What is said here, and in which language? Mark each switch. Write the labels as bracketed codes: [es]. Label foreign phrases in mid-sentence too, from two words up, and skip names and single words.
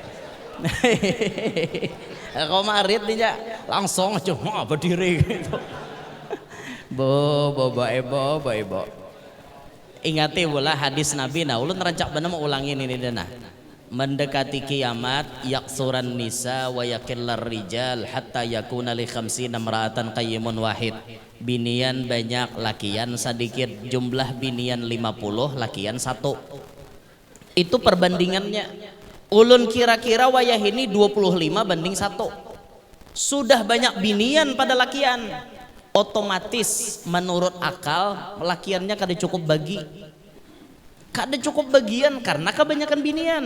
[bjn] Kau marit dia langsung cuma berdiri gitu. Bo. Ingati bola hadis Nabi nah ulun rancak bener mau ulangin ini dana. mendekati kiamat [ar] يكثر النساء ويقل الرجال حتى يكون لخمسين امرأة قيم واحد. [bjn] Binian banyak, lakian sedikit. Jumlah binian 50, lakian 1. Itu perbandingannya. Ulun kira-kira wayah ini 25:1. Sudah banyak binian pada lakian, otomatis menurut akal lakiannya kada cukup bagi, kada cukup bagian karena kebanyakan binian.